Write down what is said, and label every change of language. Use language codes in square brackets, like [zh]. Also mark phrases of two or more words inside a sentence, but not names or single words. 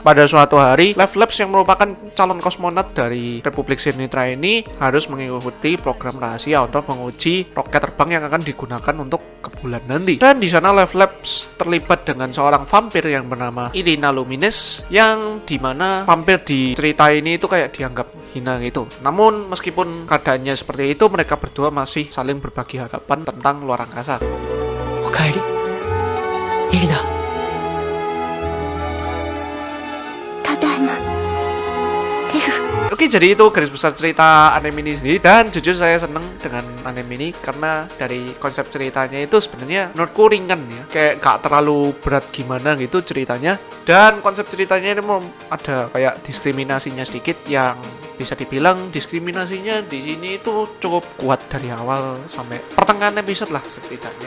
[id] Pada suatu hari, Life Labs yang merupakan calon kosmonot dari Republik Sinitra ini harus mengikuti program rahasia untuk menguji roket terbang yang akan digunakan untuk ke bulan nanti. Dan di sana Life Labs terlibat dengan seorang vampir yang bernama Irina Lumines, yang dimana vampir di cerita ini itu kayak dianggap hina gitu. Namun meskipun keadaannya seperti itu, mereka berdua masih saling berbagi harapan tentang luar angkasa. Okaeri, Irina. Tadaima. Oke, jadi itu garis besar cerita anime ini sendiri. Dan jujur saya seneng dengan anime ini karena dari konsep ceritanya itu sebenarnya menurutku ringan ya, kayak gak terlalu berat gimana gitu ceritanya. Dan konsep ceritanya ini ada kayak diskriminasinya sedikit, yang bisa dibilang diskriminasinya di sini itu cukup kuat dari awal sampai pertengahan episode lah setidaknya.